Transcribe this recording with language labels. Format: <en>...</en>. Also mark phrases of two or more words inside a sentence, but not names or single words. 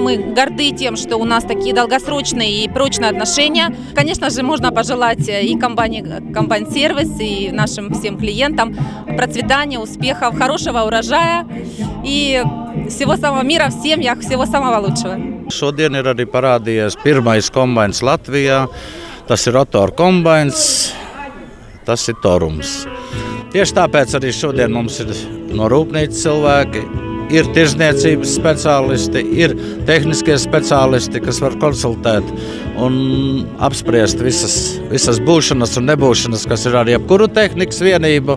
<ru>Мы горды тем, что у нас такие долгосрочные и прочные отношения. Конечно же, можно пожелать и компании «Комбайн-сервис», и нашим всем клиентам процветания, успехов, хорошего урожая и всего самого мира в семьях, всего самого лучшего.</ru> <lv>Šodien ir arī parādījies pirmais kombains Latvijā. Tas ir rotora kombains, tas ir Torums. Tieši tāpēc arī šodien mums ir no rūpnīcas cilvēki, ir tirzniecības speciālisti, ir tehniskie speciālisti, kas var konsultēt un apspriest visas būšanas un nebūšanas, kas ir ar jebkuru tehnikas vienību.</lv>